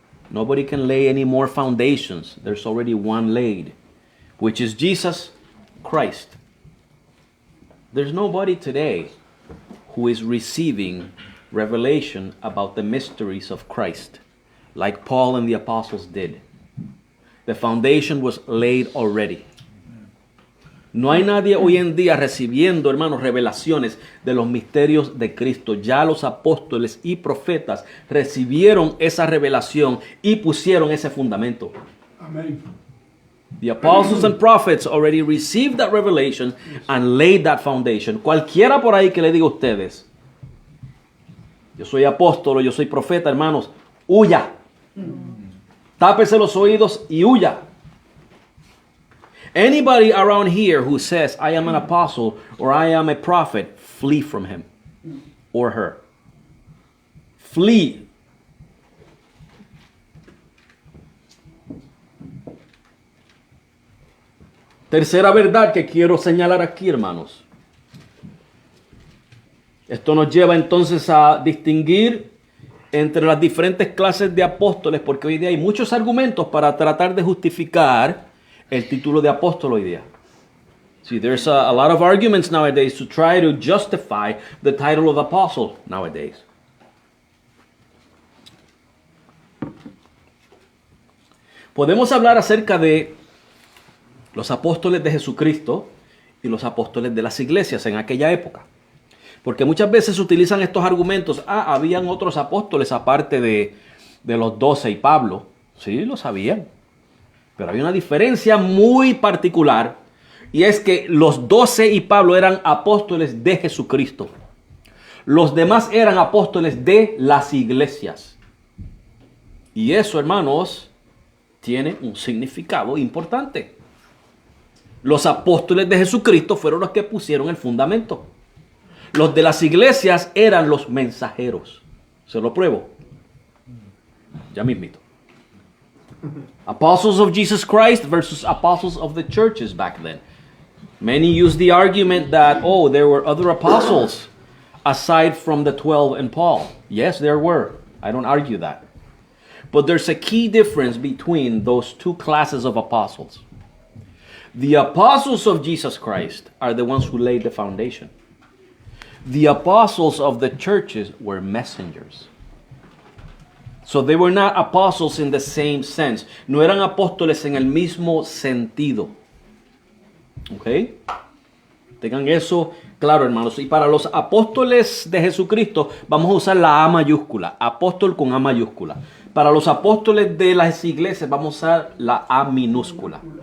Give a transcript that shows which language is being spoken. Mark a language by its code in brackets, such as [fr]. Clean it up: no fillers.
[en] Nobody can lay any more foundations. There's already one laid, which is Jesus Christ. There's nobody today who is receiving revelation about the mysteries of Christ, like Paul and the apostles did. The foundation was laid already. [es] No hay nadie hoy en día recibiendo, hermanos, revelaciones de los misterios de Cristo. Ya los apóstoles y profetas recibieron esa revelación y pusieron ese fundamento. Amén. [en] The apostles and prophets already received that revelation and laid that foundation. [es] Cualquiera por ahí que le diga a ustedes, yo soy apóstol, yo soy profeta, hermanos, huya. Tápese los oídos y huya. [en] Anybody around here who says, I am an apostle or I am a prophet, flee from him or her. Flee. [es] Tercera verdad que quiero señalar aquí, hermanos. Esto nos lleva entonces a distinguir entre las diferentes clases de apóstoles, porque hoy día hay muchos argumentos para tratar de justificar el título de apóstol hoy día. [en] See, there's a lot of arguments nowadays to try to justify the title of apostle nowadays. [es] Podemos hablar acerca de los apóstoles de Jesucristo y los apóstoles de las iglesias en aquella época. Porque muchas veces utilizan estos argumentos. Habían otros apóstoles aparte de los 12 y Pablo. Sí, lo sabían. Pero había una diferencia muy particular Y es que los 12 y Pablo eran apóstoles de Jesucristo. Los demás eran apóstoles de las iglesias. Y eso, hermanos, tiene un significado importante. Los apóstoles de Jesucristo fueron los que pusieron el fundamento. Los de las iglesias eran los mensajeros. Se lo pruebo. Ya mismito. [en] Apostles of Jesus Christ versus apostles of the churches back then. Many use the argument that, oh, there were other apostles aside from the 12 and Paul. Yes, there were. I don't argue that. But there's a key difference between those two classes of apostles. The apostles of Jesus Christ are the ones who laid the foundation. The apostles of the churches were messengers. So they were not apostles in the same sense. [es] No eran apóstoles en el mismo sentido. ¿Ok? Tengan eso claro, hermanos. Y para los apóstoles de Jesucristo vamos a usar la A mayúscula. Apóstol con A mayúscula. Para los apóstoles de las iglesias vamos a usar la A minúscula.